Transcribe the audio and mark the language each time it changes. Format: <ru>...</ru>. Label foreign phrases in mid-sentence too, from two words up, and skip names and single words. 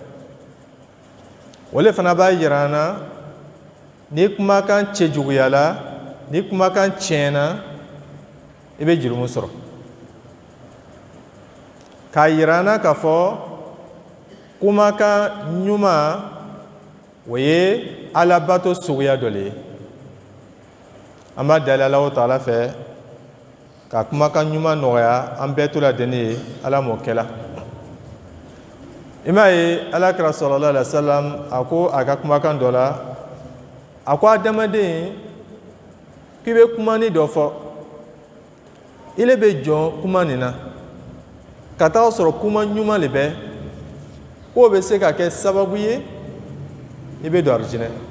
<bm>o le fana b'a yira an na ni kumakan cɛjuguyala ni kumakan tiɲɛna i bɛ jurumu sɔrɔ k'a yira an na k'a fɔ kumakan ɲuman o ye alabato suguya dɔ le ye an b'a dali Alahu Ta'ala fɛ ka kumakan ɲuman nɔgɔya an bɛɛ to la deni ye ala m'o kɛla i m'a ye alakira</bm> <ar>صلى الله عليه وسلم</ar> <bm>a ko a ka kumakan dɔ la a ko adamaden k'i bɛ kuma ni dɔ fɔ i le bɛ jɔn kuma nin na ka taa sɔrɔ kuma ɲuman de bɛ k'o bɛ se ka kɛ sababu ye i bɛ don arijinɛ</bm>